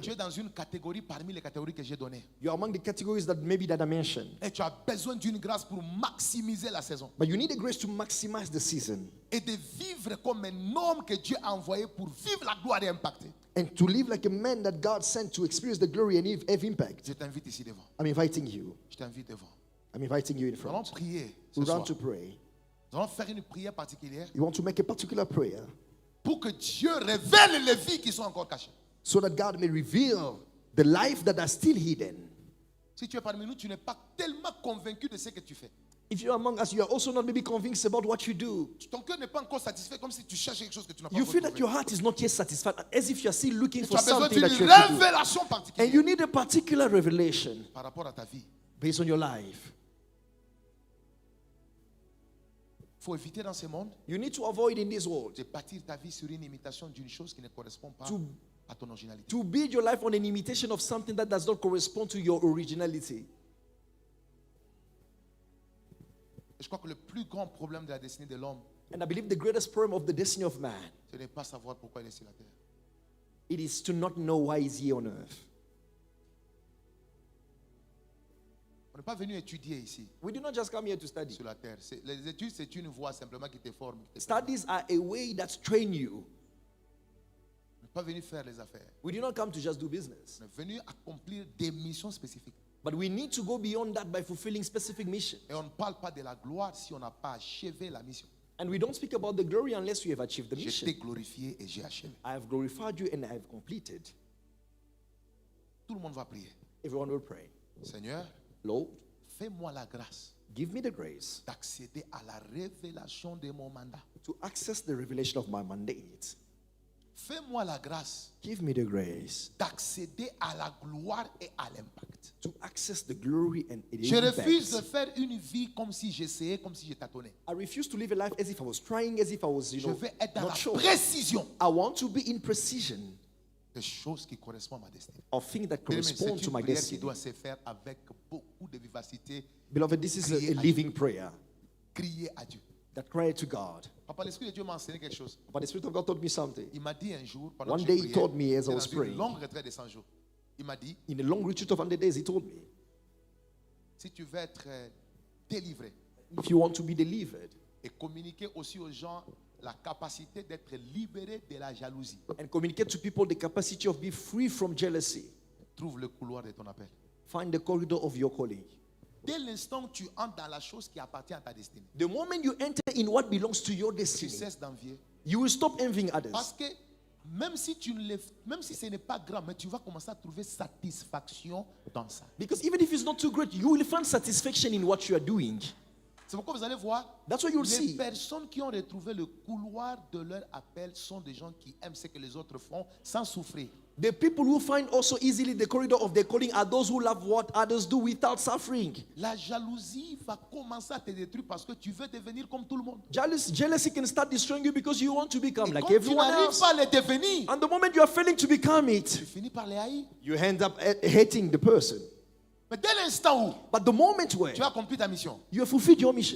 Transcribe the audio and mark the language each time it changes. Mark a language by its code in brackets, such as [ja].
[fr] tu es dans une catégorie parmi les catégories que j'ai données. [en] you are among the categories that maybe that I mentioned. [fr] Et tu as besoin d'une grâce pour maximiser la saison. [en] But you need a grace to maximize the season [fr] Et de vivre comme un homme que Dieu a envoyé pour vivre la gloire et impacter. [en] and to live like a man that God sent to experience the glory and have impact. [fr] Je t'invite ici devant. [en] I'm inviting you. [fr] Je t'invite devant. [en] I'm inviting you in [fr] Nous allons [en] front. [fr] prier ce [en] We [fr] soir. [en] want to pray. [fr] Nous allons faire une prière particulière [en] You want to make a particular prayer [fr] pour que Dieu révèle les vies qui sont encore cachées. [en] so that God may reveal the life that are still hidden. [fr] Si tu es parmi nous, tu n'es pas tellement convaincu de ce que tu fais. [en] If you're among us, you are also not maybe convinced about what you do. [fr] Ton cœur n'est pas encore satisfait, comme si tu cherches quelque chose que tu n'as pas [en] You [fr] encore [en] feel that [fr] trouvé. [en] your heart is not yet satisfied, as if you are still looking [fr] Tu [en] for [fr] as besoin [en] something [fr] d'une [en] that you have to do. [fr] révélation [en] And [fr] particulière [en] you need a particular revelation [fr] par rapport à ta vie. [en] based on your life. [fr] Il faut éviter dans ce monde [en] You need to avoid in this world [fr] de bâtir ta vie sur une imitation d'une chose qui ne correspond pas [en] to, [fr] à ton originalité. [en] to build your life on an imitation of something that does not correspond to your originality. [fr] Et je crois que le plus grand problème de la destinée de l'homme, [en] And I believe the greatest problem of the destiny of man, [fr] ce n'est pas savoir pourquoi il est sur la terre. [en] it is to not know why he's here on earth. [fr] On n'est pas venu étudier ici, [en] We do not just come here to study. [fr] sur la terre. Les études, c'est une voie simplement qui te forme. Qui te [en] Studies are a way that train you. [fr] On n'est pas venu faire les affaires. [en] We do not come to just do business. [fr] On est venu accomplir des missions spécifiques. [en] But we need to go beyond that by fulfilling specific mission. [fr] Et on ne parle pas de la gloire si on n'a pas achevé la mission. [en] And we don't speak about the glory unless we have achieved the [fr] J'ai [en] mission. [fr] été glorifié et j'ai achevé. [en] I have glorified you and I have completed. [fr] Tout le monde va prier. [en] Everyone will pray. [fr] Seigneur, [en] Lord, [fr] fais-moi la grâce [en] give me the grace [fr] d'accéder à la révélation de mon mandat. [en] to access the revelation of my mandate. [fr] Fais-moi la grâce [en] Give me the grace [fr] d'accéder à la gloire et à l'impact. [en] to access the glory and the [fr] Je refuse de [en] impact. [fr] faire une vie comme si j'essayais, comme si je tâtonnais. [en] I refuse to live a life as if I was trying, as if I was, [fr] Je veux être dans [en] not [fr] la [en] sure. [fr] précision [en] I want to be in precision [fr] des choses qui correspondent à ma destinée. [en] of things that [fr] Bien-aimé, [en] correspond [fr] c'est [en] to [fr] une [en] my [fr] prière qui [en] destiny. [fr] doit se faire avec beaucoup de vivacité. [en] Beloved, this is [fr] Crier [en] a [fr] à [en] living prayer [fr] Crier à Dieu. [en] that cry to God. [fr] Papa, l'Esprit de Dieu m'a enseigné quelque chose. [en] But the Spirit of God told me something. [fr] Il m'a dit un jour, pendant [en] One [fr] que [en] day [fr] je [en] he [fr] priais, [en] told me as I was [fr] j'étais dans une [en] praying. [fr] longue retraite de 100 jours. Il m'a dit, [en] In a long retreat of 100 days, he told me, [fr] si tu veux être délivré [en] if you want to be delivered [fr] et communiquer aussi aux gens la capacité d'être libéré de la jalousie, [en] and communicate to people the capacity of being free from jealousy, [fr] trouve le couloir de ton appel. [en] find the corridor of your calling. [fr] Dès l'instant où tu entres dans la chose qui appartient à ta destinée, [en] The moment you enter in what belongs to your [fr] tu [en] destiny, [fr] cesses d'envier. [en] you will stop envying [fr] Parce [en] others. [fr] que même si, même si ce n'est pas grand, mais tu vas commencer à trouver satisfaction dans ça. [en] Because even if it's not too great, you will find satisfaction in what you are doing. [fr] C'est pourquoi vous allez voir, [en] That's what you'll [fr] les [en] see. [fr] personnes qui ont retrouvé le couloir de leur appel sont des gens qui aiment ce que les autres font sans souffrir. [en] The people who find also easily the corridor of their calling are those who love what others do without suffering. [fr] La jalousie va commencer à te détruire parce que tu veux devenir comme tout le monde. [en] Jealousy can start destroying you because you want to become [fr] Et [en] like [fr] quand tu [en] everyone [fr] n'arrives [en] else. [fr] pas à le devenir, [en] And the moment you are failing to become [fr] tu [en] it, [fr] finis par les haïr. [en] you end up hating the person. [fr] Mais dès l'instant où [en] But the moment where [fr] tu as accompli ta mission, [en] you have fulfilled your mission,